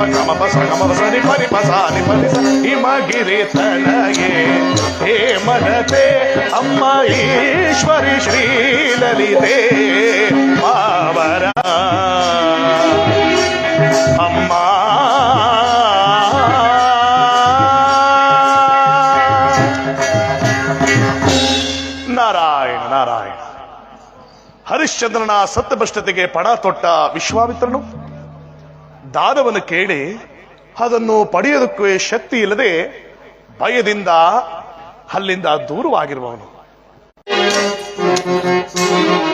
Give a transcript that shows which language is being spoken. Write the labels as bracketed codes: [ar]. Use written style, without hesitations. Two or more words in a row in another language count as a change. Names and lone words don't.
[kn] ಗಮ ಪ ಸ ಗಮ ಪ ಸನಿ ಪನಿ ಪ ಸಾ ನಿ ಪನಿ ಸ ಹಿಮಗಿರಿತನಗೆ ಹೇಮಲತೆ ಅಮ್ಮ ಈಶ್ವರಿ ಶ್ರೀಲಲಿತೆ ಮಾವರ ಅಮ್ಮ ನಾರಾಯಣ ನಾರಾಯಣ. ಹರಿಶ್ಚಂದ್ರನ ಸತ್ಯಭ್ರಷ್ಟತೆಗೆ ಪಣ ತೊಟ್ಟ ವಿಶ್ವಾಮಿತ್ರನು ದಾನವನ್ನು ಕೇಳಿ ಅದನ್ನು ಪಡೆಯೋದಕ್ಕೆ ಶಕ್ತಿ ಇಲ್ಲದೆ ಭಯದಿಂದ ಅಲ್ಲಿಂದ ದೂರವಾಗಿರುವವನು.